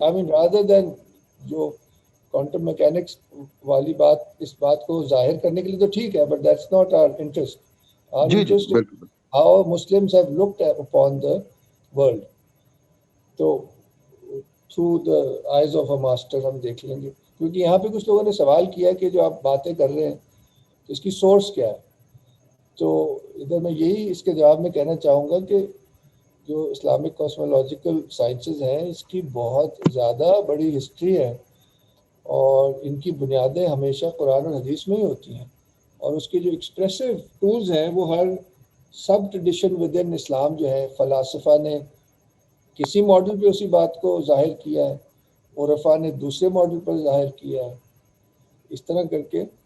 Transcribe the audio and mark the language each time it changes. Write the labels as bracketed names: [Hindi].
[English] rather than [Urdu] جو quantum mechanics والی بات, اس بات کو ظاہر کرنے کے لیے تو ٹھیک ہے, [English] But that's not our interest. Our interest is how Muslims have looked upon the world. [Urdu] تو [English] through the eyes of a master [Urdu] ہم دیکھ لیں گے, کیونکہ یہاں پہ کچھ لوگوں نے سوال کیا کہ جو آپ باتیں کر رہے ہیں اس کی سورس کیا ہے. تو ادھر میں یہی اس کے جواب میں کہنا چاہوں گا کہ جو اسلامک کاسمولوجیکل سائنسز ہیں اس کی بہت زیادہ بڑی ہسٹری ہے، اور ان کی بنیادیں ہمیشہ قرآن اور حدیث میں ہی ہوتی ہیں، اور اس کے جو ایکسپریسو ٹولز ہیں وہ ہر سب ٹریڈیشن ود ان اسلام جو ہے فلاسفہ نے کسی ماڈل پہ اسی بات کو ظاہر کیا ہے، عرفا نے دوسرے ماڈل پر ظاہر کیا ہے، اس طرح کر کے